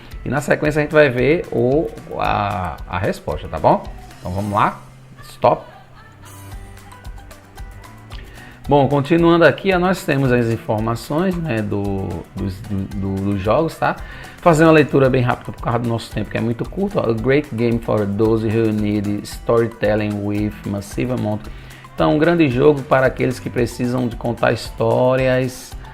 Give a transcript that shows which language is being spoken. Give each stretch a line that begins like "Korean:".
Portuguese: E na sequência a gente vai ver a resposta, tá bom? Então vamos lá. Stop. Bom, continuando aqui, nós temos as informações, né, dos jogos, tá? Fazer uma leitura bem rápida por causa do nosso tempo, que é muito curto.
English: A great game for those who need storytelling with massive amount.
Portuguese: Então, um grande jogo para aqueles que precisam de contar histórias.